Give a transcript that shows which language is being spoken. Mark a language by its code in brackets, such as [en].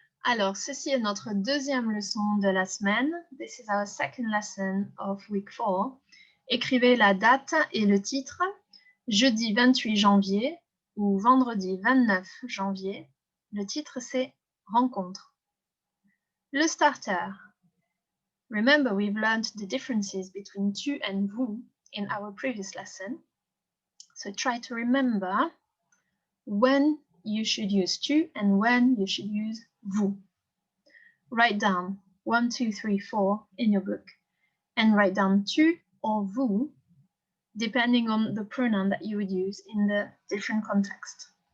[fr] Alors, ceci est notre deuxième leçon de la semaine. [en] This is our second lesson of week 4. [fr] Écrivez la date et le titre. Jeudi 28 janvier ou vendredi 29 janvier. Le titre c'est Rencontre. Le starter. [en] Remember, we've learned the differences between tu and vous in our previous lesson. So try to remember when you should use tu and when you should use vous. Write down 1, 2, 3, 4 in your book and write down tu or vous depending on the pronoun that you would use in the different context.